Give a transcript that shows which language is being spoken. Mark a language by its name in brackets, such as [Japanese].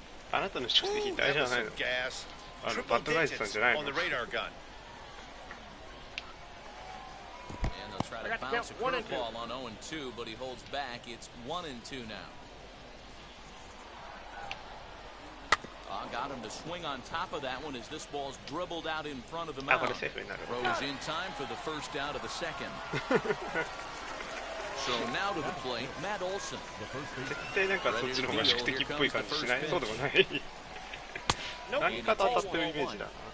[Japanese] あなたの宿敵ってあれじゃないの？バッドガイズさんじゃないの？ [English] And they'll try to bounce a curveball on 0-2, but he holds back. It's 1-2 now. Got him to swing on top of that one as this ball's dribbled out in front of the mound. Throws in time for the first out of the second. So now to the plate, Matt Olson. [Japanese] 絶対なんかそっちの方が宿敵っぽい感じしない？そうでもない。何かと当たってるイメージだな。